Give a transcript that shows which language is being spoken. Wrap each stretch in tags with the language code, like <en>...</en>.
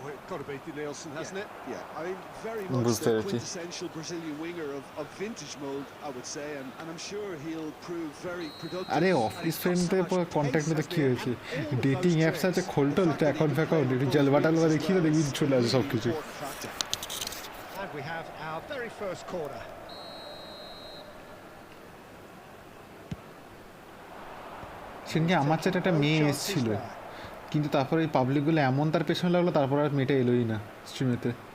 <en>Got to be Nielsen, hasn't it? Yeah, I mean, very much the quintessential Brazilian winger of vintage mold, I would say, and I'm sure he'll prove very productive.</en> <bn>আরে office ফ্রেন্ডদের পর contact নিতে কি হয়েছে? Dating apps আছে, খোলটোল তো account ফ্যাকাউন্ট একটু জালবাটালবা দেখিয়ে তো দেখবি চলে আসে সব কিছু।</bn> <en>And we have our very first corner.</en> <bn>সেদিনকে আমার চাইতে একটা মেয়ে এসেছিল, কিন্তু তারপরে এই পাবলিকগুলো এমন তার পেছনে লাগলো, তারপর আর মেয়েটা এলোই না স্ট্রিমেতে।</bn>